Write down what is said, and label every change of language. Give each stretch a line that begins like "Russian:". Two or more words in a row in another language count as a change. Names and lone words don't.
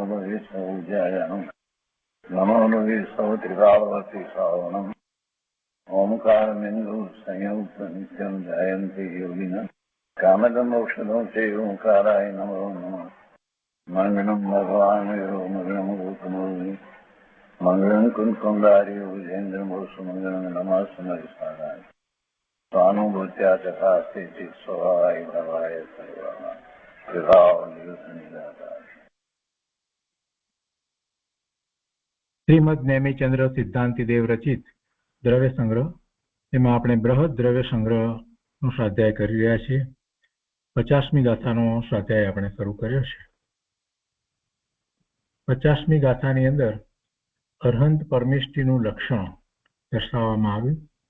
Sanskrit: लोये सौज्यायां नमो लोये सौत्रिकावती सावनम् ओंकारमिन्दु संयुक्त नित्यं जयन्ति योगिनः कामदमोक्षदं चैव ओंकाराय नमो नमः मङ्गलं भगवान् यो मङ्गलं गौतमोऽग्नि मङ्गलं कुन्कुण्डार्यो विजेन्द्रमोसुमङ्गलं नमः सुमरिसाराय स्वानुभूत्या चकास्ते स्वभावाय भवाय सर्वाः विभाव निराकार।
Gujarati: શ્રીમદ નેમિચંદ્ર સિદ્ધાંતિદેવ રચિત દ્રવ્ય સંગ્રહ, એમાં આપણે બૃહદ દ્રવ્ય સંગ્રહનો સ્વાધ્યાય કરી રહ્યા છીએ. 50મી ગાથાનો સ્વાધ્યાય આપણે શરૂ કર્યો છે. 50મી ગાથાની અંદર અરહંત પરમેષ્ઠીનું લક્ષણ દર્શાવવામાં આવ્યું.